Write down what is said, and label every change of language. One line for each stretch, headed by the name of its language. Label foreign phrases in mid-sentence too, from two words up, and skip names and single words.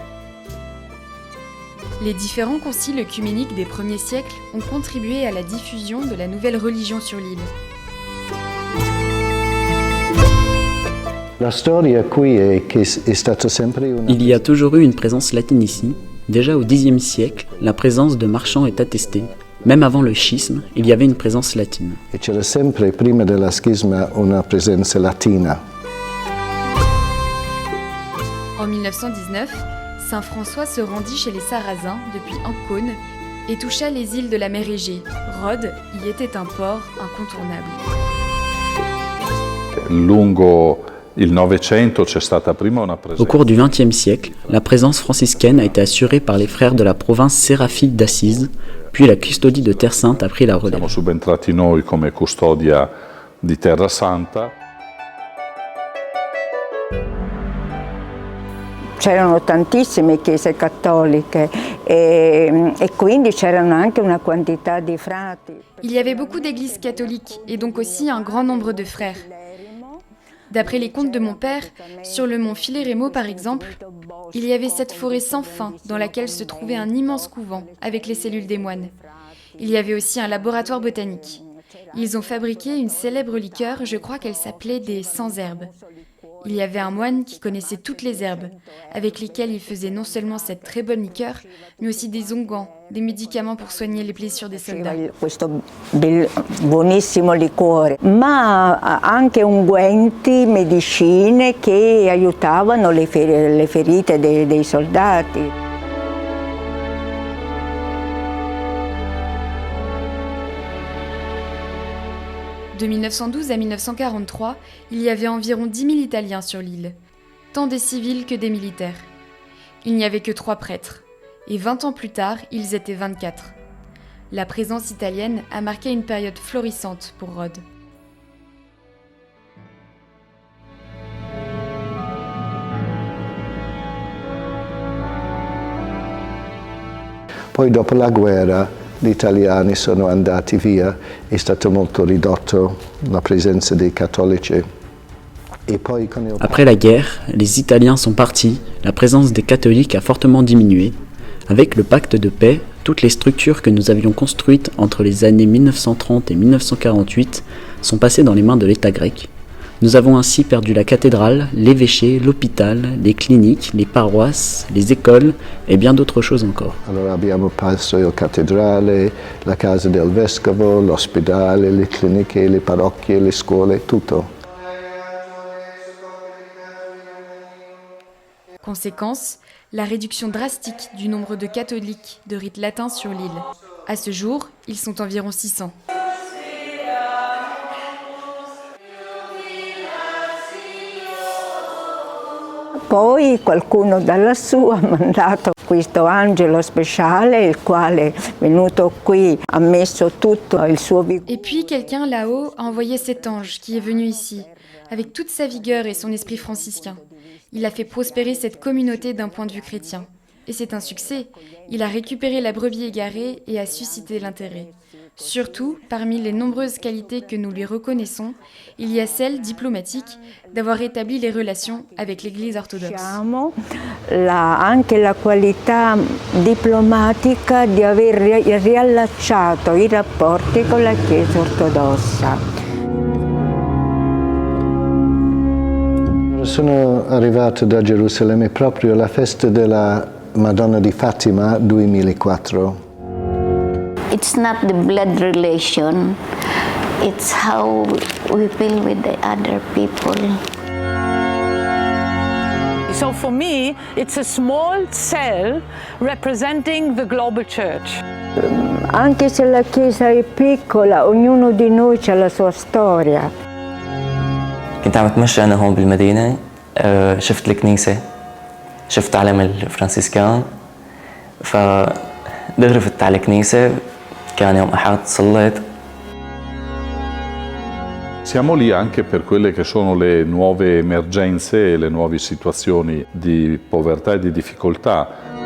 French: Les différents conciles œcuméniques des premiers siècles ont contribué à la diffusion de la nouvelle religion sur l'île. Il y a toujours eu une présence latine ici. Déjà au Xe siècle, la présence de marchands est attestée. Même avant le schisme, il y avait une présence latine.
Italian: E c'era sempre prima della schisma una presenza latina.
French: En 1919, Saint François se rendit chez les Sarrasins depuis Ancône et toucha les îles de la mer Égée. Rhodes y était un port incontournable. Au cours du XXe siècle, la présence franciscaine a été assurée par les frères de la province séraphique d'Assise, puis la custodie de Terre Sainte a pris la relève.
Italian: Siamo subentrati noi come custodia di Terra Santa. C'erano tantissime chiese cattoliche e quindi c'erano anche una quantità di frati.
French: Il y avait beaucoup d'églises catholiques et donc aussi un grand nombre de frères. D'après les contes de mon père, sur le mont Fileremo par exemple, il y avait cette forêt sans fin dans laquelle se trouvait un immense couvent avec les cellules des moines. Il y avait aussi un laboratoire botanique. Ils ont fabriqué une célèbre liqueur, je crois qu'elle s'appelait des sans-herbes. Il y avait un moine qui connaissait toutes les herbes, avec lesquelles il faisait non seulement cette très bonne liqueur, mais aussi des onguents, des médicaments pour soigner les blessures des soldats.
Italian: Questo buonissimo liquore, ma anche unguenti, medicine che aiutavano le ferite dei soldati.
French: De 1912 à 1943, il y avait environ 10 000 Italiens sur l'île, tant des civils que des militaires. Il n'y avait que 3 prêtres, et 20 ans plus tard, ils étaient 24. La présence italienne a marqué une période florissante pour Rhodes.
Italian: Poi dopo la guerra gli italiani sono andati via, è stato molto ridotto la presenza dei cattolici.
French: Après la guerre, les Italiens sont partis, la présence des catholiques a fortement diminué. Avec le pacte de paix, toutes les structures que nous avions construites entre les années 1930 et 1948 sont passées dans les mains de l'État grec. Nous avons ainsi perdu la cathédrale, l'évêché, l'hôpital, les cliniques, les paroisses, les écoles et bien d'autres choses encore.
Italian: Allora abbiamo perso la cattedrale, la casa del vescovo, l'ospedale, le cliniche, le parrocchie, le scuole, tutto.
French: Conséquence, la réduction drastique du nombre de catholiques de rite latin sur l'île. À ce jour, ils sont environ 600.
Italian: Poi qualcuno da lassù ha mandato questo angelo speciale, il quale venuto qui ha messo tutto il suo vigore.
French: Et puis quelqu'un là-haut a envoyé cet ange qui est venu ici, avec toute sa vigueur et son esprit franciscain. Il a fait prospérer cette communauté d'un point de vue chrétien. Et c'est un succès. Il a récupéré la brebis égarée et a suscité l'intérêt. Surtout, parmi les nombreuses qualités que nous lui reconnaissons, il y a celle diplomatique d'avoir établi les relations avec l'Église orthodoxe.
Italian: Anche la qualità diplomatica di aver riallacciato i rapporti con la Chiesa ortodossa. Sono arrivato da Gerusalemme proprio alla festa della Madonna di Fatima 2004.
English: It's not the blood relation, it's how we feel with the other people. So for me, it's a small cell representing the global church.
Italian: Anche se la Chiesa è piccola, ognuno di noi ha la sua storia.
Arabic: كنت عم اتمشى أنا هون بالمدينة، شفت الكنيسة، شفت علم الفرنسيسكان، فدغري فت على الكنيسة، كان يوم أحد صليت.
Italian: Siamo lì anche per quelle che sono le nuove emergenze e le nuove situazioni di povertà e di difficoltà